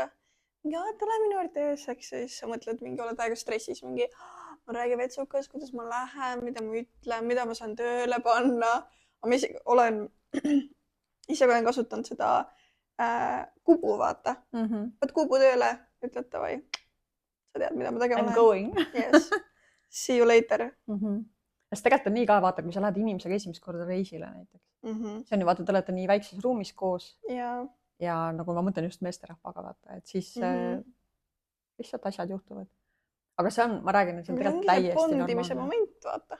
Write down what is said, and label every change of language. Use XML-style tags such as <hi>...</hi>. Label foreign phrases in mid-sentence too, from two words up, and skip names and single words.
<et>Tule minu juurde ööseks ja siis sa mõtled mingi, oled aega stressis, mingi ma räägin vetsukas, kuidas ma lähen, mida ma ütlen, mida ma saan tööle panna. Ma ise olen kasutanud seda kubu, vaata. Võt kubu tööle, ütled davai. Sa tead, mida ma tegema lähen.</et> <en>I'm going. Yes. See you later.</en> <et>Sest tegelikult on nii ka, vaata, kui sa lähed inimesega esimest korda reisile näiteks. See on ju, vaata, te olete nii väikses ruumis koos. Ja nagu ma mõtlen just meesterahvaga, vaata, et siis lihtsalt asjad juhtuvad. Aga see on, ma räägin, et see on tegelikult täiesti normaalne. Bondimise moment, vaata.</et>